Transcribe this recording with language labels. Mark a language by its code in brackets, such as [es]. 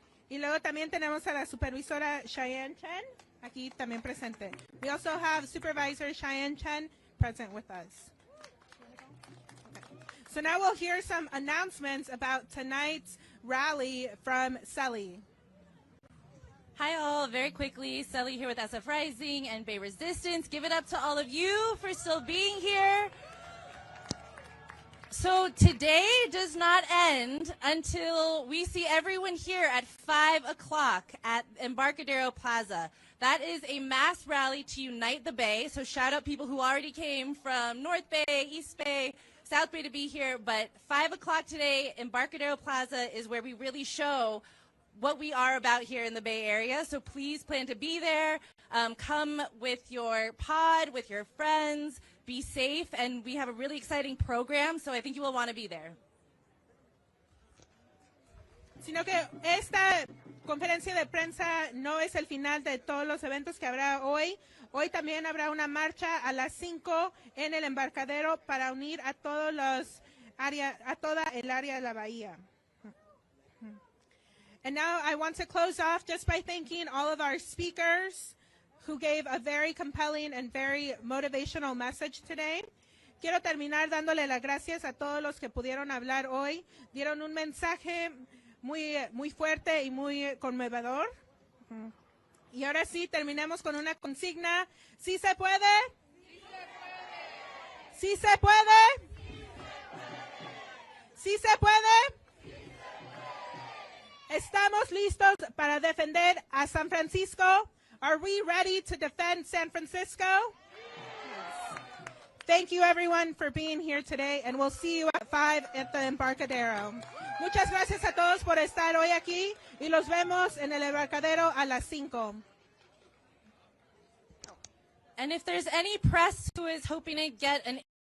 [es] Y luego también tenemos a la supervisora Cheyenne Chen, aquí también presente. [en] We also have Supervisor Cheyenne Chen present with us. So now we'll hear some announcements about tonight's rally from Selly. Hi all, very quickly, Selly here with SF Rising and Bay Resistance. Give it up to all of you for still being here. So today does not end until we see everyone here at 5 o'clock at Embarcadero Plaza. That is a mass rally to unite the Bay. So shout out people who already came from North Bay, East Bay, South Bay to be here. But 5 o'clock today, Embarcadero Plaza is where we really show what we are about here in the Bay Area. So please plan to be there. Come with your pod, with your friends. Be safe, and we have a really exciting program, so I think you will want to be there. [es] Sino que esta conferencia de prensa no es el final de todos los eventos que habrá hoy. Hoy también habrá una marcha a las 5 en el embarcadero para unir a todos los a toda el área de la bahía. [en] And now I want to close off just by thanking all of our speakers who gave a very compelling and very motivational message today. [es] Quiero terminar dándole las gracias a todos los que pudieron hablar hoy. Dieron un mensaje muy fuerte y muy conmovedor. Y ahora sí, terminemos con una consigna. ¿Sí se puede? ¿Sí se puede? ¿Sí se puede? ¿Estamos listos para defender a San Francisco? [en] Are we ready to defend San Francisco? Yes. Thank you, everyone, for being here today, and we'll see you at 5 at the Embarcadero. [es] Muchas gracias a todos por estar hoy aquí, y los vemos en el Embarcadero a las 5. [en] And if there's any press who is hoping to get an